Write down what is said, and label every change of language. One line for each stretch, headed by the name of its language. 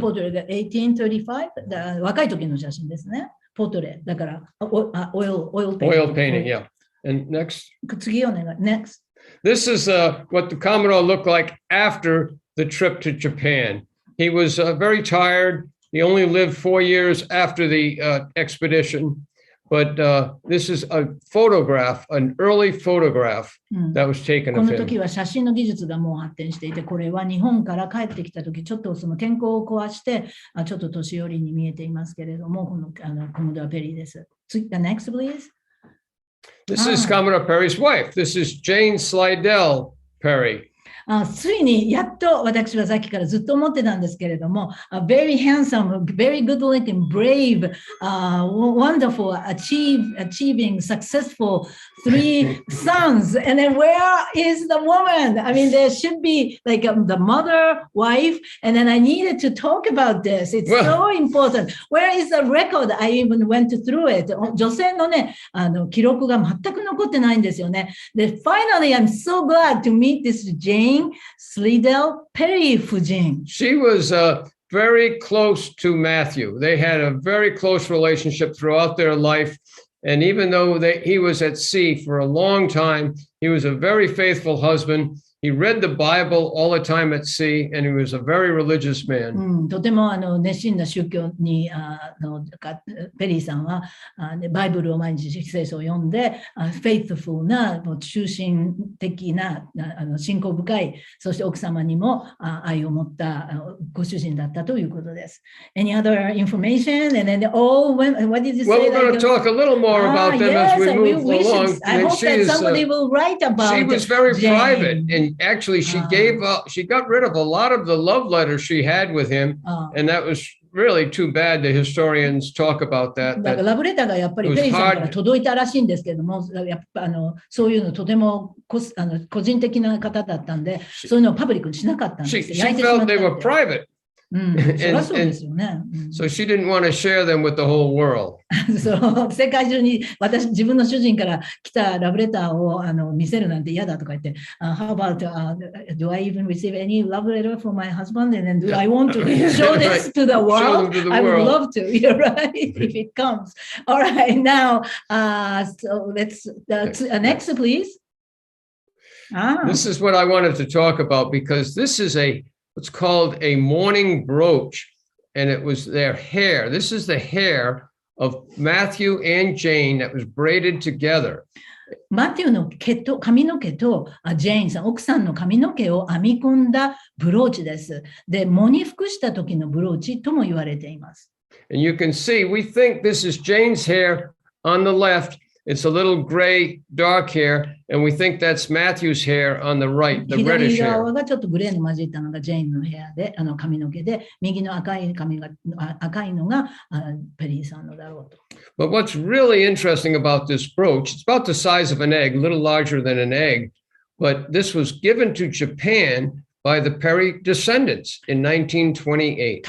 Japanese: ポートレートが1835だ若い時の写真ですね。ポートレートだからオイルペイン
English: Oil painting, yeah. And next.
Japanese: 次お願い。
English: Next. This is what the Commodore looked like after the trip to Japan. He was very tired. He only lived 4 years after the expedition. But this is a photograph, an early photograph that was taken
Japanese: こ
English: of
Japanese: の時
English: him.
Japanese: は写真の技術がもう発展していて、これは日本から帰ってきた時、ちょっとその健康を壊して、ちょっと年寄りに見えていますけれども、このコモドア・ペリーです。
English: Next, please. This is Commodore Perry's wife. This is Jane Slidell Perry.
Japanese: ついにやっと私はさっきからずっと思ってたんですけれども、
English: very handsome, very good looking, brave, wonderful, achieving, successful 3 sons. And then where is the woman? I mean, there should be like the mother, wife, and then I needed to talk about this. It's so important. Where is the record? I even went through it.
Japanese: 女性のね、記録が全く残ってないんですよね。
English: で、finally, I'm so glad to meet this Jane Slidell Perry 夫人。 She was very close to Matthew. They had a very close relationship throughout their life. And even though he was at sea for a long time, he was a very faithful husband. He read the Bible all the time at sea, and he was a very religious man.
Japanese: とても熱心な宗教にペリーさんはバイブルを毎日聖書を読んで、faithful な中心的な信仰深い、そして奥様にも愛を持ったご主人だったということです。
English: Any other information? And then what did you say? Well, we're going to talk a little more about them as we move along. I hope that somebody will write about. She was very Jane. private, and actually she got rid of a lot of the love letters she had with him, and that was really too bad. The historians talk about that.
Japanese: だからラブレターがやっぱりペリーさんから届いたらしいんですけれども、やっぱそういうのとても個人的な方だったんで、そういうのをパブリックにしなかったんです。
English: She felt they were private.
Japanese: そりゃそうですよね。
English: So she didn't want to share them with the whole world.
Japanese: そう世界中に自分の主人から来たラブレターを見せるなんて嫌だとか言って、
English: How about, do I even receive any love letter from my husband? And then do I want to show this to the world? I would love to, you're right, if it comes. All right, now, so let's, next, please. This is what I wanted to talk about because this is what's called a mourning brooch, and it was their hair. This is the hair of Matthew and Jane that was braided together.
Japanese: マティューの髪の毛とジェーンさん、奥さんの髪の毛を編み込んだブローチです。で、喪に服した時のブローチとも言われています。
English: And you can see, we think this is Jane's hair on the left. It's a little gray, dark hair, and we think that's Matthew's hair on the right, the reddish hair.
Japanese: 側がちょっとグレーに混じったのがジェーンのヘアで、髪の毛で、右の赤いのがペリーさんのだろうと。
English: But what's really interesting about this brooch, it's about the size of an egg, a little larger than an egg, but this was given to Japan by the Perry descendants in 1928.